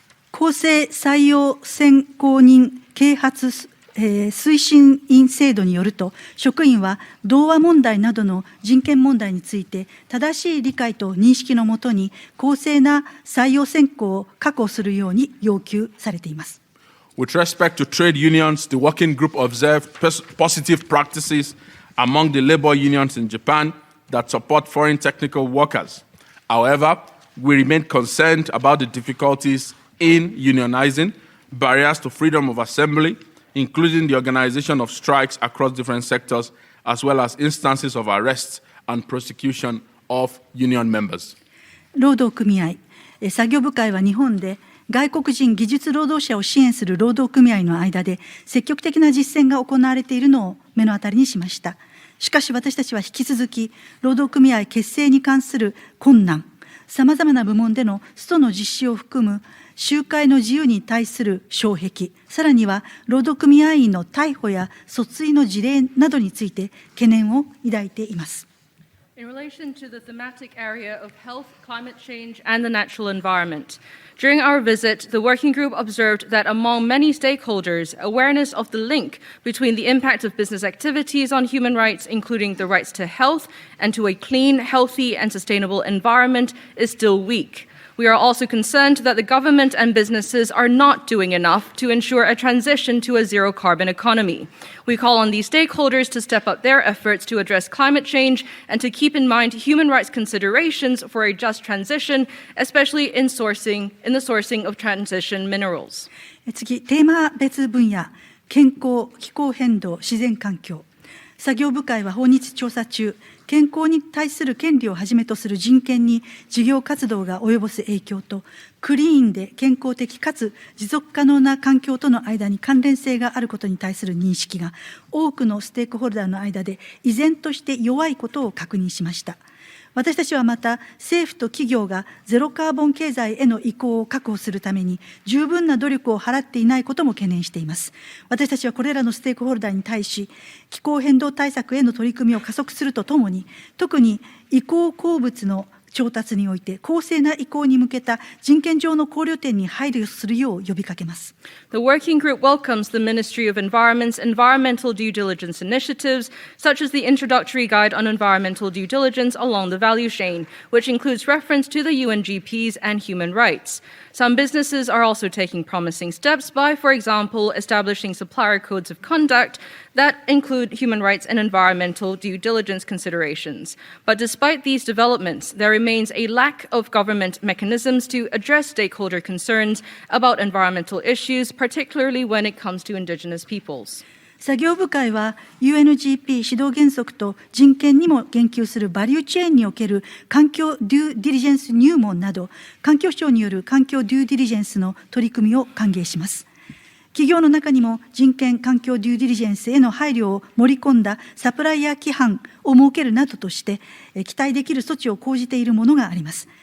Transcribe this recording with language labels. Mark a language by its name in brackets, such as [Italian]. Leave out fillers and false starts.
[Japanese] 公正採用選考人啓発推進員制度によると、職員は同和問題などの人権問題について、正しい理解と認識のもとに、公正な採用選考を確保するように要求されています。 [English] With respect to trade unions, the working group observed positive practices among the labor unions in Japan that support foreign technical workers. However, we remain concerned about the difficulties in unionizing, barriers to freedom of assembly, including the organization of strikes across different sectors, as well as instances of arrests and prosecution of union members. [Japanese] 労働組合、作業部会は日本で外国人技術労働者を支援する労働組合の間で積極的な実践が行われているのを目の当たりにしました。しかし私たちは引き続き、労働組合結成に関する困難、さまざまな部門でのストの実施を含む集会の自由に対する障壁、さらには労働組合員の逮捕や訴追の事例などについて懸念を抱いています。 [English] In relation to the thematic area of health, climate change, and the natural environment, during our visit, the working group observed that among many stakeholders, awareness of the link between the impact of business activities on human rights, including the rights to health and to a clean, healthy, and sustainable environment, is still weak. We are also concerned that the government and businesses are not doing enough to ensure a transition to a zero-carbon economy. We call on these stakeholders to step up their efforts to address climate change and to keep in mind human rights considerations for a just transition, especially in the sourcing of transition minerals. [Japanese] 次、テーマ別分野、健康、気候変動、自然環境。作業部会は訪日調査中、健康に対する権利をはじめとする人権に事業活動が及ぼす影響と、クリーンで健康的かつ持続可能な環境との間に関連性があることに対する認識が、多くのステークホルダーの間で依然として弱いことを確認しました。私たちはまた、政府と企業がゼロカーボン経済への移行を確保するために十分な努力を払っていないことも懸念しています。私たちはこれらのステークホルダーに対し、気候変動対策への取り組みを加速するとともに、特に移行鉱物の調達において公正な移行に向けた人権上の考慮点に配慮するよう呼びかけます。 [English] The working group welcomes the Ministry of Environment's environmental due diligence initiatives, such as the introductory guide on environmental due diligence along the value chain, which includes reference to the UNGPs and human rights. Some businesses are also taking promising steps by, for example, establishing supplier codes of conduct that include human rights and environmental due diligence considerations. But despite these developments, there remains a lack of government mechanisms to address stakeholder concerns about environmental issues, particularly when it comes to indigenous peoples. [Japanese] 作業部会は UNGP 指導原則と人権にも言及するバリューチェーンにおける環境デューディリジェンス入門など、環境省による環境デューディリジェンスの取り組みを歓迎します。企業の中にも人権環境デューディリジェンスへの配慮を盛り込んだサプライヤー規範を設けるなどとして、期待できる措置を講じているものがあります。